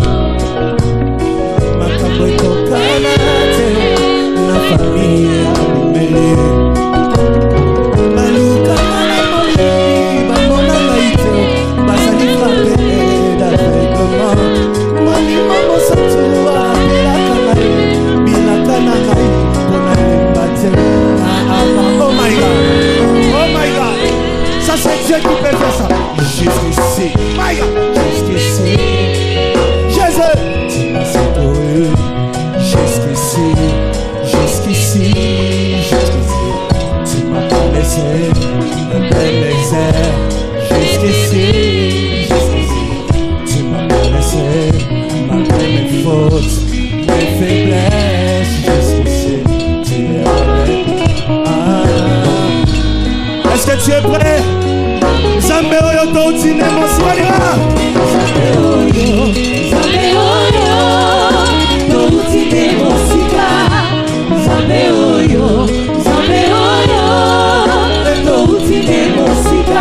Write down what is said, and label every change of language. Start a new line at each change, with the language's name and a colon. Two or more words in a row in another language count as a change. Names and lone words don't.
Lingala: Makambo ekokana te na familia ya mele. Baluka na moli bamona maite basali
French: frappe d'aveuglement.
Lingala: Mami mamo satua belaka na ye bilaka na ngai mpona yemba te.
English: Oh my God, oh my God,
French: ça c'est Dieu qui peut faire ça. Jusqu'ici,
English: my God,
French: jusqu'ici, Jésus, tu m'as secouru. Jusqu'ici, jusqu'ici, jusqu'ici, tu m'as pas laissé un bel exercice. Jusqu'ici, jusqu'ici, tu m'as pas laissé malgré mes fautes, mes faiblesses. Jusqu'ici, tu es avec moi. Est-ce que tu es prêt?
Lingala: Zambe oyo toutine moswalira. Zambe oyo toutine mosika. Zambe oyo toutine mosika.